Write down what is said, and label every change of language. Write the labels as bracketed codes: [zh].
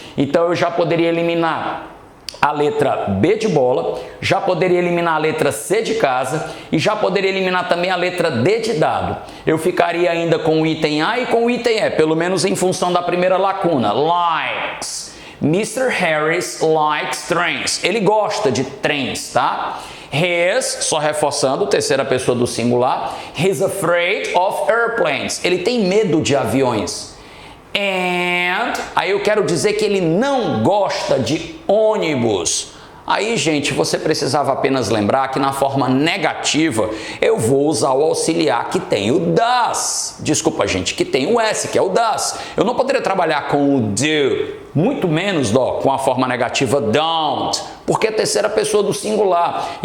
[pt] Então, eu já poderia eliminar a letra B de bola, já poderia eliminar a letra C de casa e já poderia eliminar também a letra D de dado. Eu ficaria ainda com o item A e com o item E, pelo menos em função da primeira lacuna. [en] Likes. Mr. Harris likes trains. [pt] Ele gosta de trens, tá? His, só reforçando, terceira pessoa do singular. [en] He's afraid of airplanes. [pt] Ele tem medo de aviões. And, aí eu quero dizer que ele não gosta de ônibus. Aí, gente, você precisava apenas lembrar que na forma negativa eu vou usar o auxiliar que tem o does. Desculpa, gente, que tem o S, que é o does. Eu não poderia trabalhar com o do, muito menos com a forma negativa don't, porque é a terceira pessoa do singular.